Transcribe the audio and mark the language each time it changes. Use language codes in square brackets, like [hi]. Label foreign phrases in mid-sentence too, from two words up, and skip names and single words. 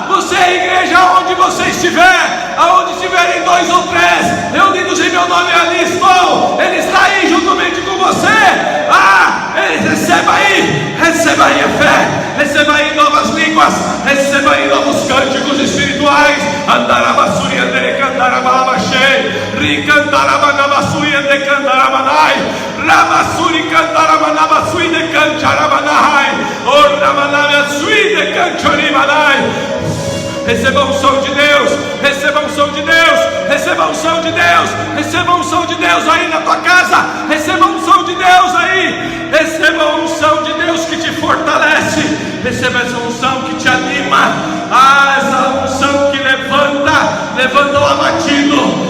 [pt] Você é a igreja onde você estiver, aonde estiverem 2 ou 3 reunidos em meu nome, ali estou. Ele está aí juntamente com você. Receba aí a fé, receba aí novas línguas, receba aí novos cânticos espirituais. Andarabasuri andere candarabashei, ricandarabanamasuri ande candarabanai, ramasuri candarabanamasui de cancarabanai, ornamanamasui de cancaribanai. Receba a unção de Deus, receba a unção de Deus, receba a unção de Deus, receba a unção de Deus aí na tua casa, receba a unção de Deus aí, receba a unção de Deus que te fortalece, receba essa unção que te anima, essa unção que levanta o abatido.